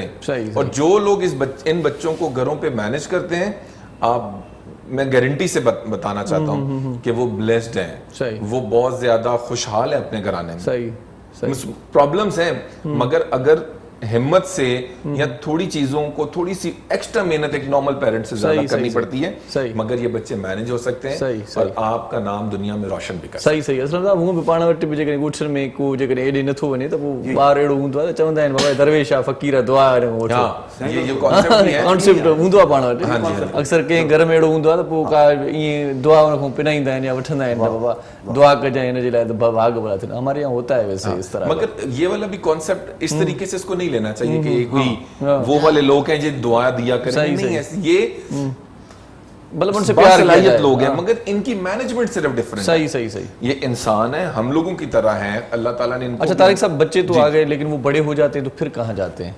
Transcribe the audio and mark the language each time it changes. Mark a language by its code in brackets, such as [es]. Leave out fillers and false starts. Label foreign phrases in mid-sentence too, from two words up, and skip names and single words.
[ur] اور جو لوگ ان بچوں کو گھروں پہ مینج کرتے ہیں، میں گارنٹی سے بتانا چاہتا ہوں کہ وہ بلیسڈ ہیں، وہ بہت زیادہ خوشحال ہیں اپنے گھرانے میں. پرابلمز ہیں مگر اگر ہمت سے یا تھوڑی چیزوں کو تھوڑی سی ایکسٹرا محنت ایک نارمل پیرنٹ سے زیادہ کرنی پڑتی ہے، مگر یہ بچے مینج ہو سکتے ہیں اور آپ کا نام دنیا میں روشن بھی کر سکتے ہیں. صحیح. اسلام صاحب، [sd] ہوں پاण वटि बि जेकॾहिं ॻोठनि में को जेकॾहिं एॾे नथो वञे त पोइ ॿार अहिड़ो हूंदो आहे त चवंदा आहिनि बाबा दरवेश आहे, फ़क़ीर आहे, दुआ वठो. [ur] یہ [sd] कॉन्सेप्ट हूंदो आहे पाण वटि. अक्सर कंहिं घर में अहिड़ो हूंदो आहे त पोइ का ईअं दुआ हुन खां पिनाईंदा आहिनि या वठंदा आहिनि त बाबा दुआ कजांइ हिन जे लाइ त भाग भला थियनि. [ur] ہمارے یہاں ہوتا ہے ویسے اس طرح. مگر یہ والا بھی کانسیپٹ اس طریقے سے اس کو نہیں لینا چاہیے کہ کوئی وہ والے لوگ ہیں جو دعا دیا کریں. نہیں، یہ بلب ان سے پیار صلاحیت لوگ ہیں مگر ان کی مینجمنٹ صرف ڈیفرنٹ ہے. صحیح. یہ انسان ہے، ہم لوگوں کی طرح ہیں، اللہ تعالیٰ نے ان کو. اچھا طارق صاحب، بچے تو آ گئے لیکن وہ بڑے ہو جاتے ہیں تو پھر کہاں جاتے ہیں؟